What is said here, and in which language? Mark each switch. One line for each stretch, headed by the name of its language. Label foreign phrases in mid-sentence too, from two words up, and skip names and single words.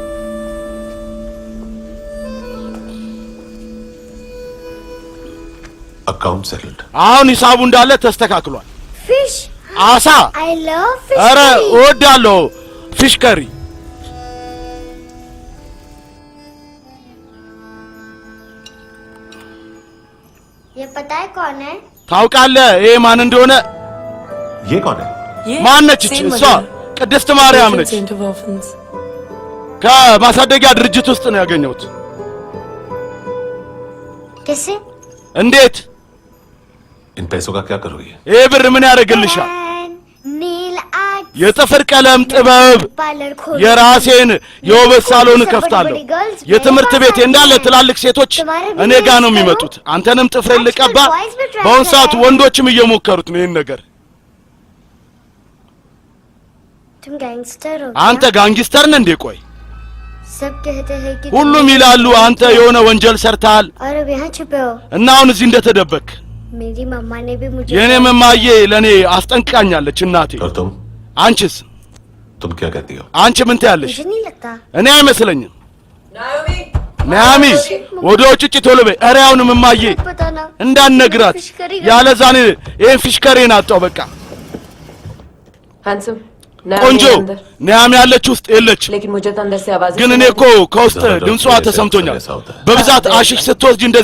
English: account settled
Amharic: አሁን ሂሳቡ እንዳለ ተስተካክሏል ፊሽ አሳ
English: I love fish
Amharic: ኧረ እወዳለሁ
English: fish curry
Hindi: ये पता है कौन है
Amharic: ታውቃለህ ይሄ ማን እንደሆነ
Hindi: ये कौन है
Amharic: ማን ነች እሷ ቅድስት ማርያም ነች ከማሳደጊያ ድርጅት ውስጥ ነው ያገኘሁት
Hindi: कैसे
Amharic: እንዴት
Hindi: इन पैसों का क्या करोगे
Amharic: ይሄ ብር ምን ያደርግልሻል የጥፍር ቀለም ጥበብ የራሴን የውበት ሳሎን ከፍታለሁ የትምህርት ቤት እንዳለ ትላልቅ ሴቶች እኔ ጋር ነው የሚመጡት አንተንም ጥፍር ልቀባ በአሁን ሰዓት ወንዶችም እየሞከሩት ነው ይሄን ነገር
Hindi: तुम गैंगस्टर हो
Amharic: አንተ ጋንግስተር ነህ እንዴ ቆይ
Hindi: सब कहते हैं कि
Amharic: ሁሉም ይላሉ አንተ የሆነ ወንጀል ሰርተሃል
Hindi: और अब यहाँ छुपे हो
Amharic: እና አሁን እዚህ እንደተደበክ
Hindi: मेरी मम्मा ने भी मुझे
Amharic: የኔ መማዬ ለኔ አስጠንቅቃኛለች እናቴ और አንቺስ
Hindi: तुम क्या कहती हो
Amharic: አንቺ ምን ትያለሽ
Hindi: मुझे नहीं लगता
Amharic: እኔ አይመስለኝም ናሚ ወደ ውጭ ቶሎ በይ ኧረ አሁንም መማዬ እንዳንነግራት ያለዛኔ ይሄን ፊሽከሬን አጣው በቃ handsome ቆንጆ ናሚ ያለች ውስጥ የለች ግን እኔ እኮ ከውስጥ ድምጿ ተሰምቶኛል በብዛት አሽሽ ስትወስጂ እንደዚህ